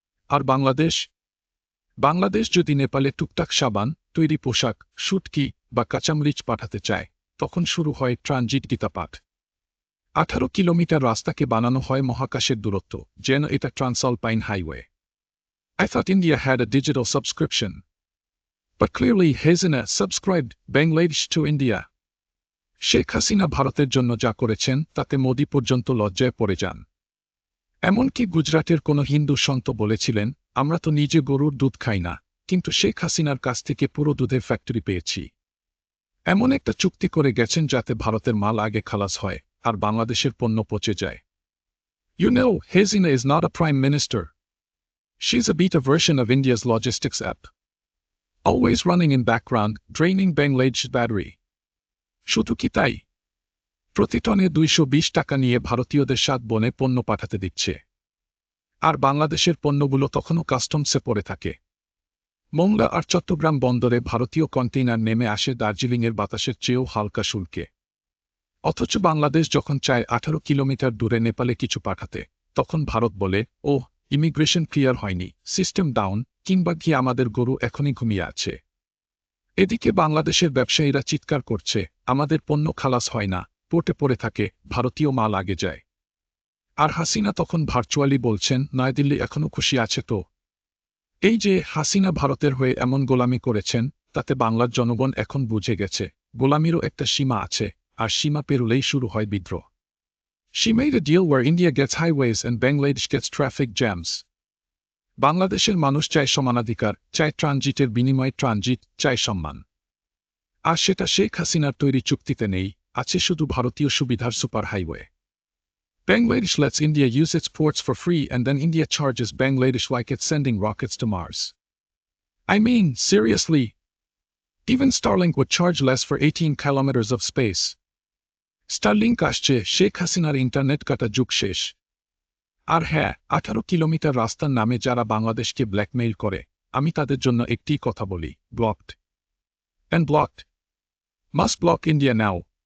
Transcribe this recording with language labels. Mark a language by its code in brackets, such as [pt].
[bn] আর বাংলাদেশ যদি নেপালে টুকটাক সাবান, তৈরি পোশাক, শুটকি বা কাঁচামরিচ পাঠাতে চায়, তখন শুরু হয় ট্রানজিট গীতাপাঠ। 18 কিলোমিটার রাস্তাকে বানানো হয় মহাকাশের দূরত্ব, যেন এটা ট্রান্সঅ্যালপাইন highway. [en] I thought India had a digital subscription. But clearly Hasina subscribed Bangladesh to India. [bn] Sheikh Hasina ভারতের জন্য যা করেছেন তাতে মোদি পর্যন্ত লজ্জায় পড়ে যান। এমনকি গুজরাটের কোনো হিন্দু সন্ত বলেছিলেন, আমরা তো নিজে গরুর দুধ খাই না, কিন্তু শেখ হাসিনার কাছ থেকে পুরো দুধের ফ্যাক্টরি পেয়েছি। এমন একটা চুক্তি করে গেছেন যাতে ভারতের মাল আগে খালাস হয় আর বাংলাদেশের পণ্য পচে যায়। [en] You know, Hasina is not a prime minister. She's a beta version of India's logistics app. Always running in background, draining Bangladesh's battery. [bn] শুধু কি তাই? প্রতি টনে 220 টাকা নিয়ে ভারতীয়দের 7 বনে পণ্য পাঠাতে দিচ্ছে। আর বাংলাদেশের পণ্যগুলো তখনও কাস্টমসে পড়ে থাকে। মংলা আর চট্টগ্রাম বন্দরে ভারতীয় কন্টেইনার নেমে আসে দার্জিলিংয়ের বাতাসের চেয়েও হালকা শুল্কে। অথচ বাংলাদেশ যখন চায় 18 কিলোমিটার দূরে নেপালে কিছু পাঠাতে, তখন ভারত বলে, ওহ, ইমিগ্রেশন ক্লিয়ার হয়নি, সিস্টেম ডাউন, কিংবা কি আমাদের গরু এখনই ঘুমিয়ে আছে। এদিকে বাংলাদেশের ব্যবসায়ীরা চিৎকার করছে, আমাদের পণ্য খালাস হয় না, পোর্টে পড়ে থাকে, ভারতীয় মাল আগে যায়। আর হাসিনা তখন ভার্চুয়ালি বলছেন, নয়াদিল্লি এখনও খুশি আছে তো। এই যে হাসিনা ভারতের হয়ে এমন গোলামি করেছেন, তাতে বাংলার জনগণ এখন বুঝে গেছে, গোলামিরও একটা সীমা আছে, আর সীমা পেরুলেই শুরু হয় বিদ্রোহ। [en] She made a deal where India gets highways and Bangladesh gets traffic jams. [bn] বাংলাদেশের মানুষ চায় সমানাধিকার, চায় ট্রানজিটের বিনিময়ে ট্রানজিট, চায় সম্মান। আর সেটা শেখ হাসিনার তৈরি চুক্তিতে নেই, আছে শুধু ভারতীয় সুবিধার super highway. [en] Bangladesh lets India use its ports for free and then India charges Bangladesh like it's sending rockets to Mars. I mean, seriously? Even Starlink would charge less for 18 kilometers of space. [bn] Starlink আসছে, শেখ হাসিনার internet কাটা যুগ শেষ। আর হ্যাঁ, 18 kilometre রাস্তার নামে যারা বাংলাদেশকে ব্ল্যাকমেইল করে, আমি তাদের জন্য একটি কথা বলি, blocked. [en] And blocked. Must block India now.